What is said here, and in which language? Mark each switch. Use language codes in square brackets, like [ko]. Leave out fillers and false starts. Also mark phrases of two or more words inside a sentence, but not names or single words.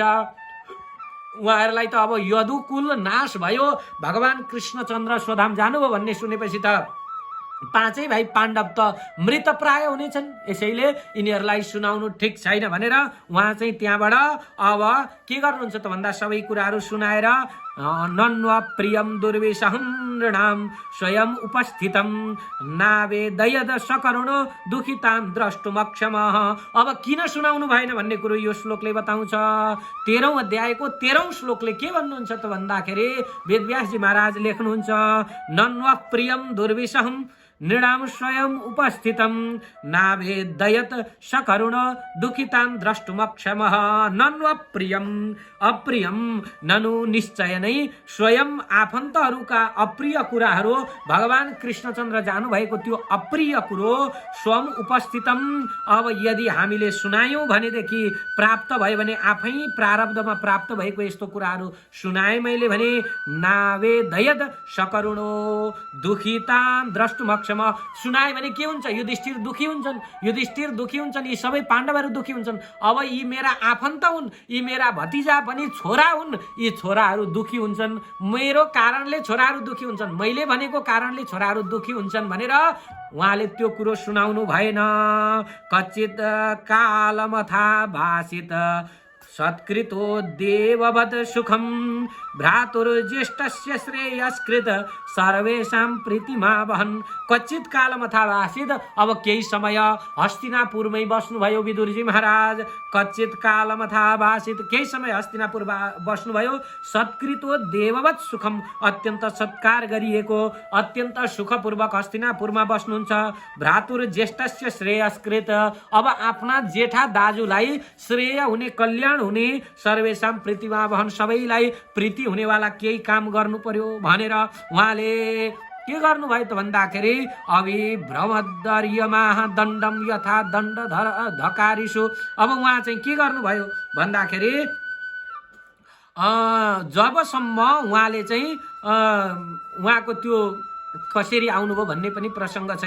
[ne] उहाँहरूलाई त अब यदुकुल नाश भयो, भगवान कृष्णचन्द्र स्वधाम जानुभयो भन्ने सुनेपछि त पाँचै भाइ पाण्डव त मृतप्राय हुनेछन्। यसैले यिनीहरूलाई सुनाउनु ठिक छैन भनेर उहाँ चाहिँ त्यहाँबाट अब के गर्नुहुन्छ त भन्दा सबै कुराहरू सुनाएर [sa] नन्व प्रियम दुर्विशहं नृणाम स्वयं उपस्थितम नावेदयद सकरुणो दुखितां द्रष्टुमक्षमः। [ne] अब किन सुनाउनु भएन भन्ने कुरो यो श्लोकले बताउँछ। 13औं अध्यायको 13औं श्लोकले के भन्नुहुन्छ त भन्दाखेरि वेदव्यासजी महाराज लेख्नुहुन्छ, [sa] नन्व प्रियम दुर्विशहं नृणाम स्वयं उपस्थितम नावेदयत सकरुण दुखितां द्रष्टुमक्षमः। नन्व प्रियम, [ne] अप्रियम, ननु निश्चय नै स्वयं आफन्तहरूका अप्रिय कुराहरू, भगवान कृष्णचन्द्र जानुभएको त्यो अप्रिय कुरो [sa] स्वयं उपस्थितम, [ne] अब यदि हामीले सुनायौं भनेदेखि प्राप्त भयो भने, आफै प्रारब्धमा प्राप्त भएको यस्तो कुराहरू सुनाए मैले भने, [sa] नावेदयत सकरुणो दुखितां द्रष्टुमक्षमः, [ne] सुनाए भने के हुन्छ? युधिष्ठिर दुखी हुन्छन्, युधिष्ठिर दुखी हुन्छन्, यी सबै पाण्डवहरू दुखी हुन्छन्। अब यी मेरा आफन्त हुन्, यी मेरा भतिजा पनि छोरा हुन्, यी छोराहरू दुखी हुन्छन्, मेरो कारणले छोराहरू दुखी हुन्छन्, मैले भनेको कारणले छोराहरू दुखी हुन्छन् भनेर उहाँले त्यो कुरो सुनाउनु भएन। [sa] कच्चित कालमथा भाषित सत्कृतो देववत् सुखम भ्रातुर्ज्येष्ठस्य श्रेयस्कृत सर्वेषां प्रीतिमा वहन्। कच्चित कालमथा भाषित, [ne] अब केही समय हस्तिनापुरमै बस्नुभयो विदुरजी महाराज। [sa] कच्चित कालमथा भाषित, [ne] केही समय हस्तिनापुर बस्नुभयो। [sa] सत्कृतो देववत् सुखम, [ne] अत्यन्त सत्कार गरिएको, अत्यन्त सुखपूर्वक हस्तिनापुरमा बस्नुहुन्छ। [sa] भ्रातुर्ज्येष्ठस्य श्रेयस्कृत, [ne] अब आफ्ना जेठा दाजुलाई श्रेय हुने, कल्याण हुने, [sa] सर्वेषां प्रीतिमा वहन्, [ne] सबैलाई प्रीति हुनेवाला केही काम गर्नु पर्यो भनेर उहाँले के गर्नुभयो त भन्दाखेरि [sa] अभिभ्रमदर्यमाह दण्डम यथा दण्ड धकारिषु। [ne] अब उहाँ चाहिँ के गर्नुभयो भन्दाखेरि जबसम्म उहाँले चाहिँ उहाँको त्यो कसरी आउनुभयो भन्ने पनि प्रसङ्ग छ।